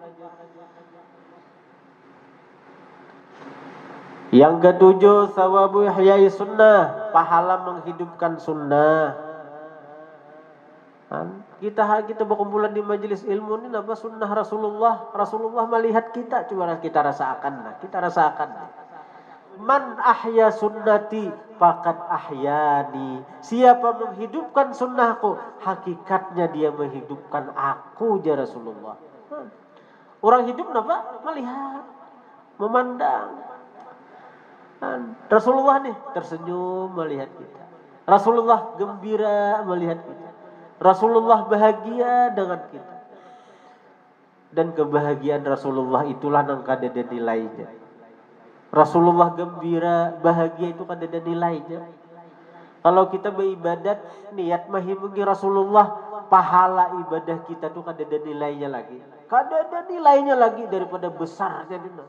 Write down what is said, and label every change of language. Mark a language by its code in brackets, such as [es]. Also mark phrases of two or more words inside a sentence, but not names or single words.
[id] Yang ketujuh, [ar] ثواب إحياء السنة, [id] pahala menghidupkan sunnah. Kita berkumpulan di majelis ilmu ini apa sunnah Rasulullah. Rasulullah melihat kita, coba kita rasakan. [ar] من أحيا سنتي فقد أحياني. [id] Siapa menghidupkan sunnahku, hakikatnya dia menghidupkan aku, ya Rasulullah. Orang hidup apa? Melihat, memandang. Rasulullah nih tersenyum melihat kita. Rasulullah gembira melihat kita. Rasulullah bahagia dengan kita. Dan kebahagiaan Rasulullah itulah yang kada ada nilainya. Rasulullah gembira, bahagia itu kada ada nilainya. Kalau kita beribadat, niat mahimungi Rasulullah, pahala ibadah kita tuh kada ada nilainya lagi. Kada ada nilainya lagi daripada besarnya dina.